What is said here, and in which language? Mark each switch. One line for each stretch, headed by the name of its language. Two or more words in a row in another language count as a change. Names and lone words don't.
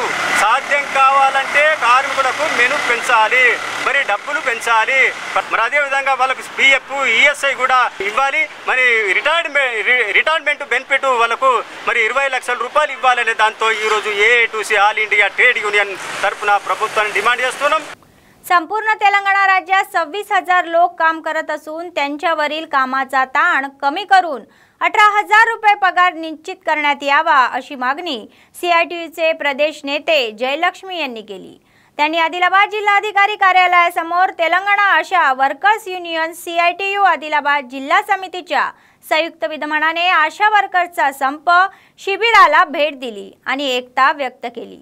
Telugu: సాధ్యం కావాలంటే కార్మికులకు మెను పెంచాలి, మరి డబ్బులు పెంచాలి. మరి అదేవిధంగా వాళ్ళకు PF ESI కూడా ఇవ్వాలి. మరి
English: retirement benefit
Telugu: వాళ్ళకు మరి 20 లక్షల రూపాయలు ఇవ్వాలనే దాంతో ఈరోజు AITUC ఆల్ ఇండియా ట్రేడ్ యూనియన్ తరఫున ప్రభుత్వాన్ని డిమాండ్ చేస్తున్నాం.
Marathi: संपूर्ण तेलंगणा राज्यात 26,000 लोक काम करत असून त्यांच्यावरील कामाचा ताण कमी करून 18,000 रुपये पगार निश्चित करण्यात यावा अशी मागणी CITUचे प्रदेश नेते जयलक्ष्मी यांनी केली. त्यांनी आदिलाबाद जिल्हाधिकारी कार्यालयासमोर तेलंगणा आशा वर्कर्स युनियन CITU आदिलाबाद जिल्हा समितीच्या संयुक्त विद्यमानाने आशा वर्कर्सचा संप शिबिराला भेट दिली आणि एकता व्यक्त केली.